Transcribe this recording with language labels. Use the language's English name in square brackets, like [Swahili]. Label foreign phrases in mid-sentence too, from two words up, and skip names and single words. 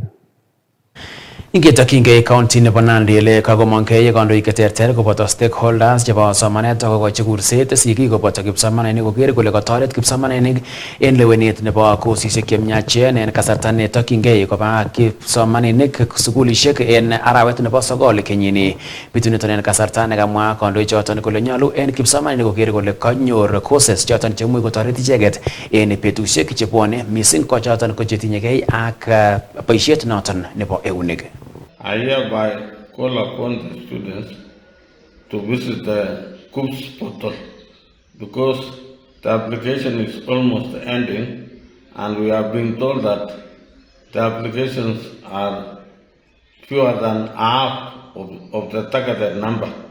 [Kalenjin] Ingetokyingei county nebo Nandi ele kagomongkei kandoik cheterter koboto stakeholders chebo somanet akokochi kurset sigik koboto kipsomaninik koker kole katoret kipsomaninik en lewenet nebo kosisiek chemiachen en kasarta netokyingei koba kipsomaninik sukulisiek en arawet nebo 9 kenyini. Bituniton en kasarta nekamwa kandoichoton kole nyolu en kipsomaninik koker kole kanyor courses choton chemuch kotoret icheket en betusiek chebwone mising ko choton ko chetinyegei ak boisiet noton nebo eunek. [English] I hereby call upon the students to visit the KUPS portal because the application is almost ending and we have been told that the applications are fewer than half of the targeted number,